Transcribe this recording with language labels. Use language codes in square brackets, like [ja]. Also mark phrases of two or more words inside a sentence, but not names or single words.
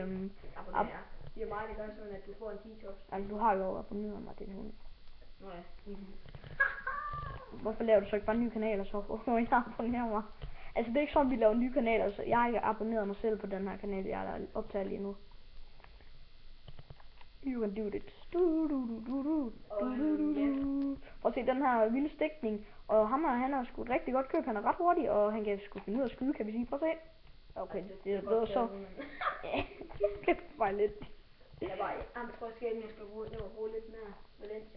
[da] abonnerer. Det er meget, det gør sådan, at du får en 10 tops. Altså, du har jo abonneret mig, din hund. Nå ja. Hvorfor laver du så ikke bare nye kanaler, så hvor jeg abonnerer mig? Altså, det er ikke sådan, vi laver nye kanaler, så jeg har ikke abonneret mig selv på den her kanal, jeg optager lige nu. [en] You can do it. [da] Og se den her vilde stikning. Og han har sgu et rigtig godt køb. Han er ret hurtig, og han kan sgu finde ud af at skyde, kan vi sige. Prøv at se. Okay, det er bedre så. Ja, det var lidt. Jeg tror måske, at jeg skal bruge lidt mere Valencia.